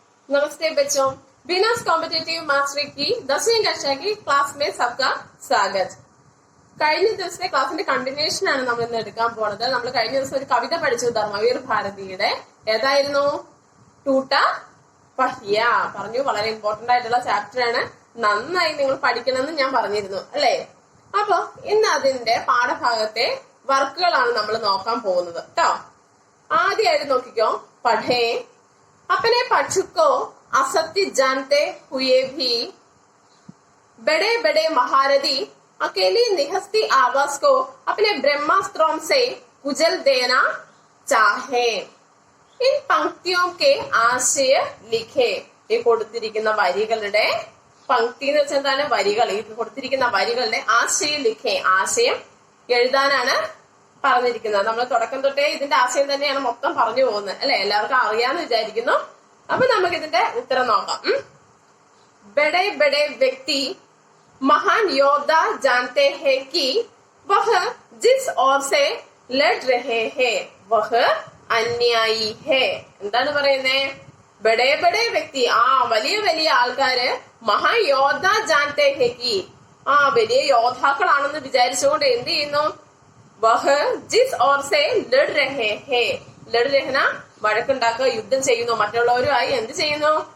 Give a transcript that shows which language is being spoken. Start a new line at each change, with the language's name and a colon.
Hindi: नमस्ते बच्चों, बिनास competitive mastery की 10वीं कक्षा की क्लास में सबका स्वागत.
Malayalam: കഴിഞ്ഞ ദിവസത്തെ ക്ലാസിന്റെ കണ്ടിന്യൂഷൻ ആണ് നമ്മൾ ഇന്ന് എടുക്കാൻ പോണത്. നമ്മൾ കഴിഞ്ഞ ദിവസം ഒരു കവിത പഠിച്ചു, ധർമ്മവീർ ഭാരതിയുടെ. ഏതായിരുന്നു? ടൂട്ട പഹിയ പറഞ്ഞു. വളരെ ഇമ്പോർട്ടന്റ് ആയിട്ടുള്ള ചാപ്റ്റർ ആണ്. നന്നായി നിങ്ങൾ പഠിക്കണമെന്ന് ഞാൻ പറഞ്ഞിരുന്നു അല്ലേ? അപ്പൊ ഇന്ന് അതിന്റെ പാഠഭാഗത്തെ വർക്കുകളാണ് നമ്മൾ നോക്കാൻ പോകുന്നത് കേട്ടോ. ആദ്യമായിട്ട് നോക്കിക്കോ.
Hindi: പഠേ अपने पशु को असत्य जानते हुए भी बड़े बड़े महारथी अकेली निहस्ती आवाज को अपने ब्रह्मास्त्रों से कुचल देना चाहे. इन पंक्तियों के आशय लिखे.
Malayalam: ഈ കൊടുത്തിരിക്കുന്ന വരികളുടെ പങ്ക്തി എന്ന് വെച്ചാൽ എന്താണ്? വരികൾ. ഈ കൊടുത്തിരിക്കുന്ന വരികളുടെ ആശയം ലിഖേ, ആശയം എഴുതാനാണ് പറഞ്ഞിരിക്കുന്നത്. നമ്മൾ തുടക്കം തൊട്ടേ ഇതിന്റെ ആശയം തന്നെയാണ് മൊത്തം പറഞ്ഞു പോകുന്നത് അല്ലെ? എല്ലാവർക്കും അറിയാന്ന് വിചാരിക്കുന്നു. അപ്പൊ നമുക്ക് ഇതിന്റെ ഉത്തരം നോക്കാം. ബഡേ ബഡേ വ്യക്തി
Hindi: महान योद्धा जानते हैं कि वह जिस ओर से लड़ रहे हैं वह अन्यायी है.
Malayalam: എന്താണ് പറയുന്നേ?
Hindi: ബഡേ ബഡേ വ്യക്തി,
Malayalam: വലിയ വലിയ ആൾക്കാര്
Hindi: മഹായോദ്ധ ജാൻതേ ഹെ കി,
Malayalam: വലിയ യോദ്ധാക്കളാണെന്ന് വിചാരിച്ചുകൊണ്ട് എന്ത് ചെയ്യുന്നു?
Hindi: വഹ് ജിസ് ഓർ സെ ലഡ് രഹേ ഹേ.
Malayalam: ലഡ് രഹന വഴക്കുണ്ടാക്കുക, യുദ്ധം ചെയ്യുന്നു, മറ്റുള്ളവരുമായി എന്ത് ചെയ്യുന്നു?